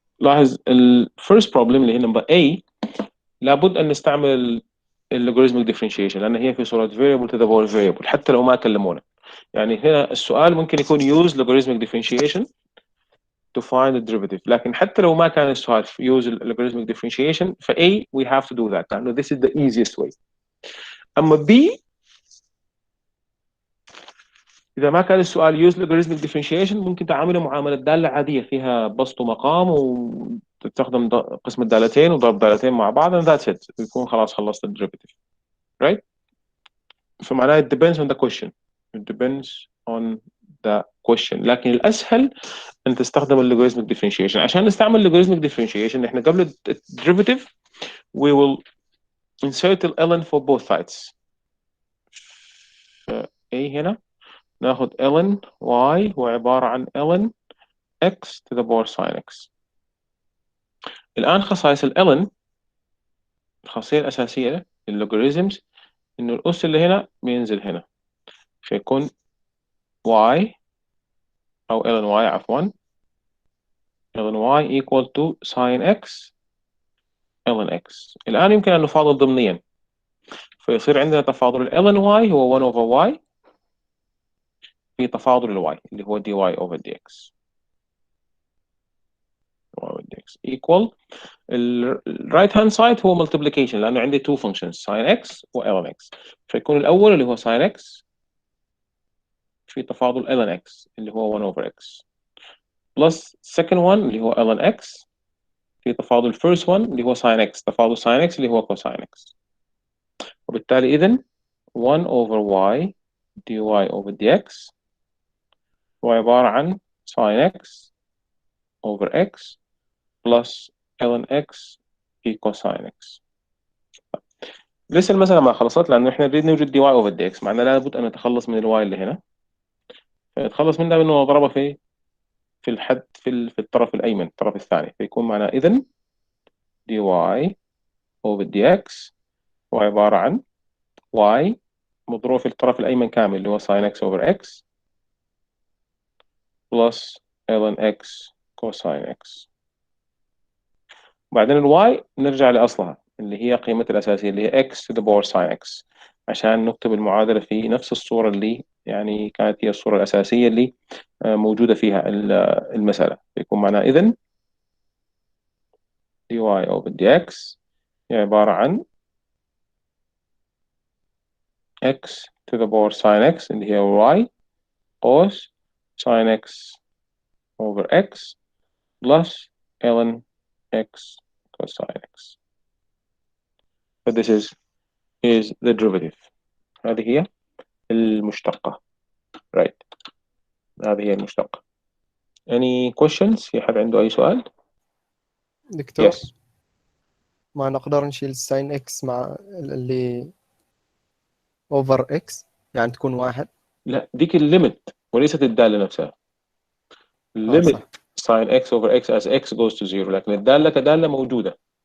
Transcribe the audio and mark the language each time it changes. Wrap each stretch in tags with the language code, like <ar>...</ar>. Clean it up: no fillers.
<ar>لاحظ ال first problem اللي هي number A لابد أن نستعمل logarithmic differentiation لأن هي في صورة variable to the power variable حتى لو ما كلمونا.</ar> <en>يعني هنا السؤال ممكن يكون use logarithmic differentiation to find the derivative،</en> <ar>لكن حتى لو ما كان السؤال</ar> <en>use logarithmic differentiation ف A we have to do that لأنه this is the easiest way.</en> <ar>أما B إذا ما كان السؤال use logarithmic differentiation ممكن تعامله معاملة دالة عادية فيها بسط ومقام وتستخدم قسم الدالتين وضرب دالتين مع بعض</ar> <en>and that's it،</en> <ar>يكون خلاص خلصت ال derivative.</ar> <en>Right.</en> <ar>فمعناه</ar> <en>it depends on the question. It depends on the question.</en> <ar>لكن الأسهل أن تستخدم ال logarithmic differentiation. عشان نستعمل</ar> <en>logarithmic differentiation إحنا قبل ال derivative we will insert the ln for both sides. A</en> <ar>هنا ناخذ</ar> <en>ln y هو عبارة عن ln x to the power sin x.</en> <ar>الآن خصائص ال ln الخاصية الأساسية لللوغاريتمز إنه الأس اللي هنا بينزل هنا فيكون y أو ln y عفوا ln y equal to sin x ln x. الآن يمكن أن نفاضل ضمنيا فيصير عندنا تفاضل ال ln y هو 1 over y في تفاضل ال y اللي هو dy over dx</ar> <en>equal ال right hand side هو multiplication</en> <ar>لأنه عندي</ar> <en>two functions sin x و ln x فيكون الأول اللي هو sin x في تفاضل ln x اللي هو 1 over x plus second one اللي هو ln x في تفاضل first one اللي هو sin x تفاضل sin x اللي هو cosine x. وبالتالي إذن 1 over y dy over dx هو عبارة عن sin x over x plus ln x في cosine x.</en> <ar>لسه المسألة ما خلصت لأنه إحنا نريد نوجد</ar> <en>dy over dx</en> <ar>معناه لابد أن نتخلص من الواي اللي هنا فنتخلص منها بأنه نضربها في الحد في الطرف الأيمن الطرف الثاني فيكون معنا إذن dy over dx هو عبارة عن y مضروب في الطرف الأيمن كامل اللي هو sin x over x plus ln x cosine x. وبعدين الواي نرجع لأصلها اللي هي قيمتها الأساسية اللي هي x to the power sin x عشان نكتب المعادلة في نفس الصورة اللي يعني كانت هي الصورة الأساسية اللي موجودة فيها المسألة يكون معنا إذن dy over dx هي عبارة عن x</ar> <en>to the power sin x اللي هي y cos sin x over x plus ln x cosine x. So this is the derivative.</en> <ar>هذه هي المشتقة.</ar> <en>Right.</en> <ar>هذه هي المشتقة.</ar> <en>Any questions؟</en> <ar>في حد عنده أي سؤال؟ دكتور</ar> <en>Yes.</en> <ar>ما نقدر نشيل الساين اكس مع اللي اوفر اكس يعني تكون واحد. لا ديك الليمت وليست الدالة نفسها.</ar> <en>limit</en> <ar>صح.</ar> <en>sin x over x as x goes to 0</en> <ar>لكن الدالة كدالة موجودة.</ar>